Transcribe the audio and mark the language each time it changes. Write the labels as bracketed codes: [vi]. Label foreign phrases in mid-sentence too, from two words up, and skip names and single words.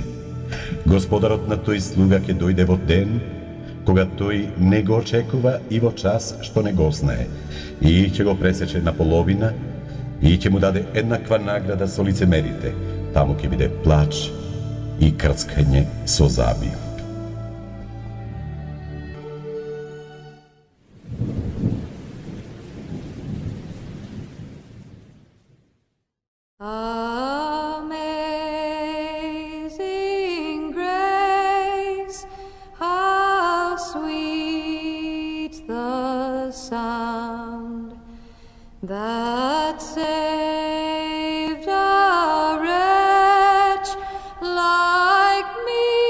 [mk] Господарот на тој слуга ќе дојде во ден, кога тој не го очекува и во час што не го знае, и ќе го пресече на половина, и ќе му даде еднаква награда со лицемерите. Таму ќе биде плач и крцкање со заби. [en] Amazing grace, how sweet the sound that saved a wretch like me.